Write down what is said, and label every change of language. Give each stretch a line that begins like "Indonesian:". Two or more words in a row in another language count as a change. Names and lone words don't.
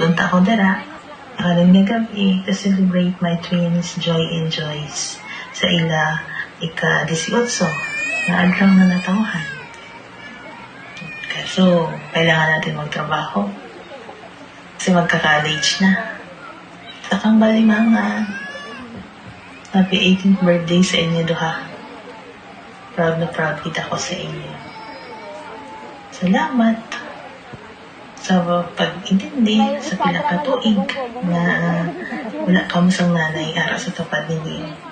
Hiligaynon: ako dara. Karon nga gabi,
English: to celebrate my twins, Joy and Joyce,
Hiligaynon: sa ila ika-18 na adlang na natawhan.
Filipino: Kaso, kailangan natin magtrabaho. Kasi magka-college na. Sakang balimangan.
English: Happy 18th birthday
Hiligaynon: sa inyo, duha. Proud na proud kita ko sa inyo. Salamat sa pag-intindi sa pila ka tuig na wala ka mo sang nanay ara sa tapad ninyo.